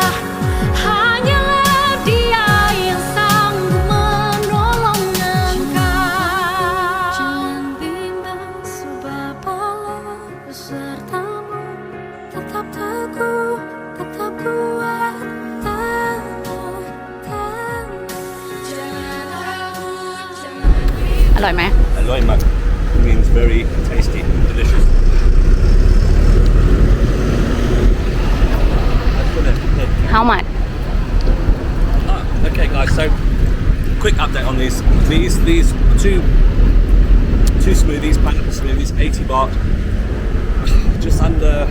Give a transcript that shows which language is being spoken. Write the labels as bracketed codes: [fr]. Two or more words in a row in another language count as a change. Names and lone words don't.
[id] Hanyalah Dia yang sanggup menolong engkau. Jangan bimbang, sebab Allah besertamu. Tetap teguh, tetap kuat, tenang, tenang. Jangan takut, jangan bimbang. [th] อร่อยไหม อร่อยมาก [en] means very tasty, delicious. How much Okay, guys. So, quick update on these two smoothies, pineapple smoothies, 80 baht, just under